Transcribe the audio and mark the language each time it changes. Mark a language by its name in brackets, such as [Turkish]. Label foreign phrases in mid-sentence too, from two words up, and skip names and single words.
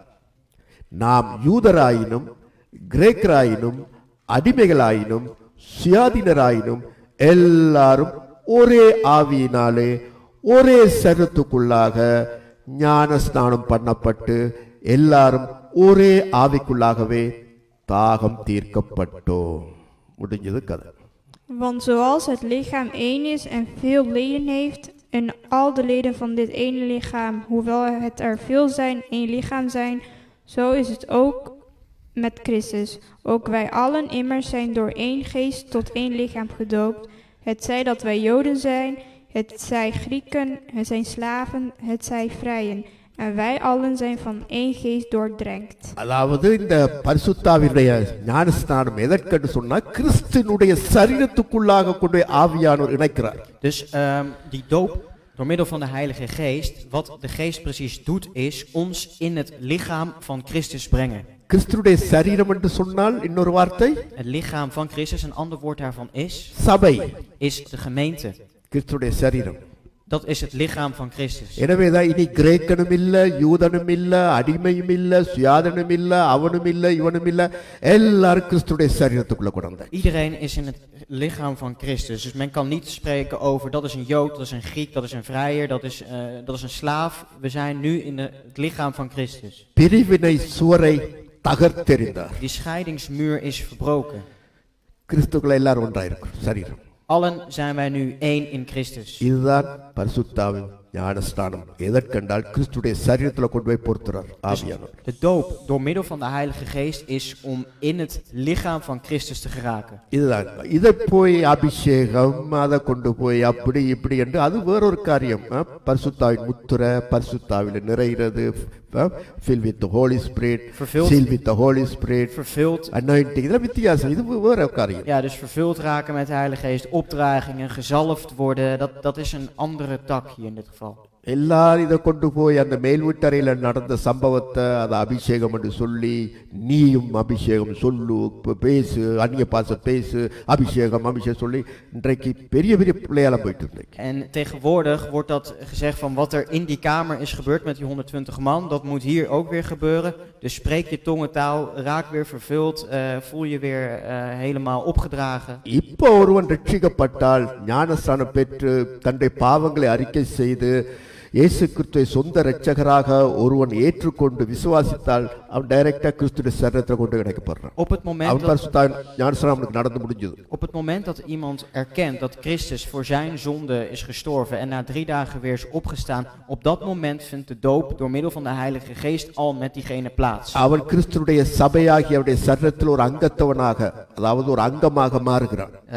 [Tamil] நாம் யூதராயினும் கிரேக்கராயினும் அடிமைகளாயினும் சுயாதீனராயினும் எல்லாரும் ஒரே ஆவியினாலே ஒரே சரீரத்துக்குள்ளாக ஞான ஸ்நானம் பண்ணப்பட்டு எல்லாரும் ஒரே ஆவிக்குள்ளாகவே தாகம் தீர்க்கப்பட்டோம். முடிஞ்சது கதை. [Dutch] Want zoals het lichaam één is en veel leden heeft, en al de leden van dit ene lichaam, hoewel het er veel zijn, één lichaam zijn, zo is het ook met Christus. Ook wij allen immers zijn door één geest tot één lichaam gedoopt. Het zij dat wij Joden zijn, het zij Grieken, het zijn slaven, het zij vrijen. En wij allen zijn van één geest doordrenkt. [Tamil] அதாவது இந்த பரிசுத்தாவினுடைய ஞானஸ்நானம் எதற்கென்று சொன்னா கிறிஸ்துவினுடைய சரீரத்துக்குள்ளாக கொண்டு ஆவியானவர் இணைக்கிறார். [Dutch] Dus die doop door middel van de Heilige Geest, wat de Geest precies doet, is ons in het lichaam van Christus brengen. [Tamil] கிறிஸ்துவினுடைய சரீரம் என்று சொன்னால் இன்னொரு வார்த்தை [Dutch] Het lichaam van Christus, een ander woord daarvan is [Tamil] சபை. [Dutch] de gemeente. [Tamil] கிறிஸ்துவினுடைய சரீரம். [Dutch] Dat is het lichaam van Christus. [Tamil] எனவேதான் இனி கிரேக்கனும் இல்ல, யூதனும் இல்ல, அடிமையும் இல்ல, சுயாதனும் இல்ல, அவனும் இல்ல, இவனும் இல்ல, எல்லாரும் கிறிஸ்துவினுடைய சரீரத்துக்குள்ள கொண்டாங்க. [Dutch] Iedereen is in het lichaam van Christus. Dus men kan niet spreken over dat is een Jood, dat is een Griek, dat is een vrijer, dat is een slaaf. We zijn nu in het lichaam van Christus. [Tamil] பிரிவினை சுவரை தகர்த்தெறிந்தார். [Dutch] Die scheidingsmuur is verbroken. [Tamil] கிறிஸ்துக்குள்ள எல்லாரும் ஒன்றாயிருக்கும் சரீரம். [Dutch] Allen zijn wij nu één in Christus. [Tamil] இதுதான் பரிசுத்தாவின் ஞானஸ்நானம். எதற்கென்றால் கிறிஸ்துடைய சரீரத்துல கொண்டு போய் பொறுத்துறார் ஆவியானவர். [Dutch] De doop door middel van de Heilige Geest is om in het lichaam van Christus te geraken. [Tamil] இதுதான். இதை போய் அபிஷேகம் அதை கொண்டு போய் அப்படி இப்படி என்று அது வேறொரு காரியம். பரிசுத்தாவின் முத்திரை, பரிசுத்தாவில நிறைகிறது, [English] filled with the Holy Spirit, sealed with the Holy Spirit, [Dutch] Vervuld. [Tamil] anointing. இதெல்லாம் வித்தியாசம். இது வேற காரியம். [Dutch] Ja, dus vervuld raken met de Heilige Geest, opdragingen, gezalfd worden, dat is een andere tak hier in dit geval. [Tamil] எல்லாரும் இதை கொண்டு போய் அந்த மேல்வீட்டறையில நடந்த சம்பவத்தை அதை அபிஷேகம் என்று சொல்லி நீயும் அபிஷேகம் சொல்லு, பேசு, அந்நிய பாச பேசு, அபிஷேகம் சொல்லி இன்றைக்கு பெரிய பெரிய பிள்ளையால போயிட்டு இருந்தேன். [Dutch] En tegenwoordig wordt dat gezegd van wat er in die kamer is gebeurd met die 120 man, dat moet hier ook weer gebeuren. Dus spreek je tongentaal, raak weer vervuld, voel je weer helemaal opgedragen. [Tamil] இப்போ ஒருவன் ரட்சிக்கப்பட்டால் ஞானஸ்நானம் பெற்று தன்னுடைய பாவங்களை அறிக்கை செய்து இயேசு கிறிஸ்துவை சொந்த இரட்சகராக ஒருவன் ஏற்றுக்கொண்டு விசுவாசித்தால் அவன் டைரக்டா கிறிஸ்துவின் சரீரத்தில் கொண்டு கிடைக்கப்படுறான். [Dutch] Op het moment [Tamil] அவன் [Dutch] dat, [Tamil] பரிசுத்த ஞானஸ்நானம் நடந்து முடிஞ்சது. [Dutch] op het moment dat iemand erkent dat Christus voor zijn zonde is gestorven en na 3 dagen weer is opgestaan, op dat moment vindt de doop door middel van de Heilige Geest al met diegene plaats. [Tamil] அவன் கிறிஸ்துவுடைய சபையாகிய அவருடைய சரீரத்தில் ஒரு அங்கத்தவனாக, அதாவது ஒரு அங்கமாக மாறுகிறான்.